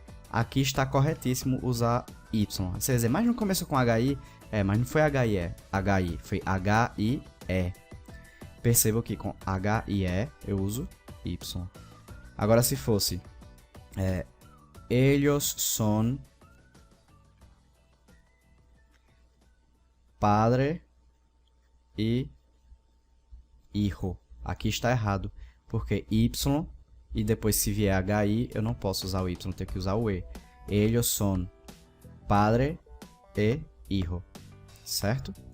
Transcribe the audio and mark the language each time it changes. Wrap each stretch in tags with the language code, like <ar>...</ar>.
<pt>Aqui está corretíssimo usar y. Você vai dizer, mas não começou com hi? Mas não foi hi, foi HIE. Perceba que com HIE eu uso y. Agora se fosse</pt> <es>ellos son padre e hijo.</es> <pt>Aqui está errado, porque Y, e depois se vier HI, eu não posso usar o Y, tenho que usar o E.</pt> <es>Ellos son padre e hijo,</es> <pt>certo?</pt>